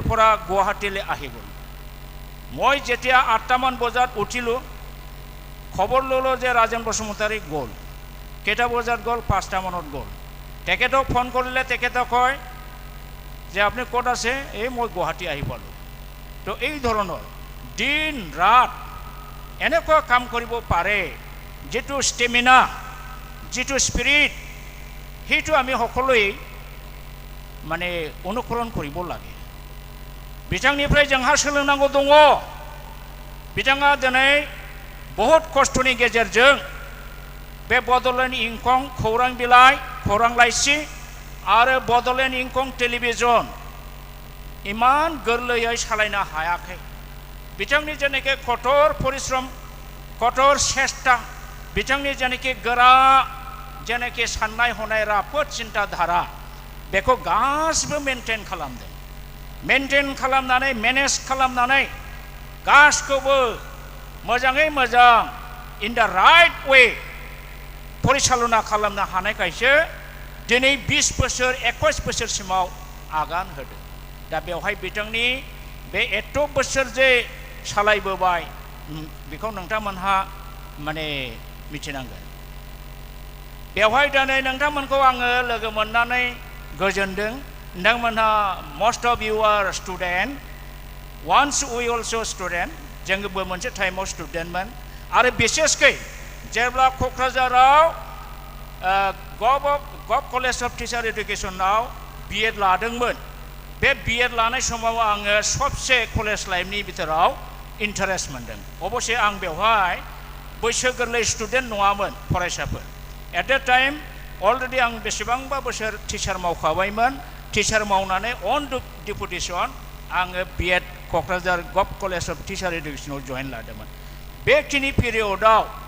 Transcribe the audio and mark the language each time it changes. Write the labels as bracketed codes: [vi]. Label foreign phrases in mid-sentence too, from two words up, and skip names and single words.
[as] পৰা গুৱাহাটীলৈ আহি গ'ল মই যেতিয়া 8টামান বজাত উঠিলো খবৰ ল'লো যে ৰাজেন বসুমতাৰী গ'ল কেইটা বজাত গ'ল 5টা মানত গ'ল তেখেতক ফোন কৰিলে তেখেতে কয় যে আপুনি ক'ত আছে এই মই গুৱাহাটী আহি পালোঁ তো এই ধৰণৰ দিন ৰাত এনেকুৱা কাম কৰিব পাৰে যেটো ষ্টেমিনা যেটো স্পিৰিট সেইটো আমি সকলোৱে মানে অনুকৰণ কৰিব লাগে [brx] बिथांनिफ्राय जोंहा सोलोंनांगौ दङ बिथाङा दिनै बहुत खस्थ'नि गेजेरजों बे बड'लेण्ड इंखं खौरां बिलाइ खौरां लाइसि आरो बड'लेण्ड इंखं टेलिभिजन इमान गोरलैयै सालायनो हायाखै बिथांनि जेनाखि कठोर परिश्रम कठोर सेस्ता बिथांनि जेनाखि गोरा जेनाखि साननाय हनाय राफोद चिन्ताधारा बेखौ गासिबो मेनटेन खालामदों मेनटेन खालामनानै मेनेज खालामनानै गासिखौबो मोजाङै मोजां [en] in the right way [brx] परिचालना खालामनो हानायखायसो दिनै 20 बोसोर 21 बोसोरसिमाव आगान होदों दा बेवहाय बिथांनि बे एथ' बोसोर जे सालायबोबाय बेखौ नोंथांमोनहा माने मिथिनांगोन बेवहाय दिनै नोंथांमोनखौ आङो लोगो मोननानै गोजोनदों नोंथांमोनहा [en] most of you are student once we also student [brx] जोंबो मोनसे टाइमाव स्टुडेन्टमोन आरो बिसेसकै जेब्ला क'क्राझाराव गभ कलेज अफ टिचार एडुकेसनाव बिएड लादोंमोन बे बिएड लानाय समाव आङो सबसे कलेज लाइफनि बिथोराव इन्टारेस्ट मोनदों अबसे आं बेवहाय बैसो गोरलै स्टुडेन्ट नङामोन फरायसाफोर [en] at that time already [brx] आं बेसेबांबा बोसोर टिचार मावखाबायमोन टिचार मावनानै [en] on deputation [brx] आङो बिएड क'क्राझार गभ कलेज अफ टिचार एडुकेसनाव जइन लादोंमोन बेखिनि पिरियडआव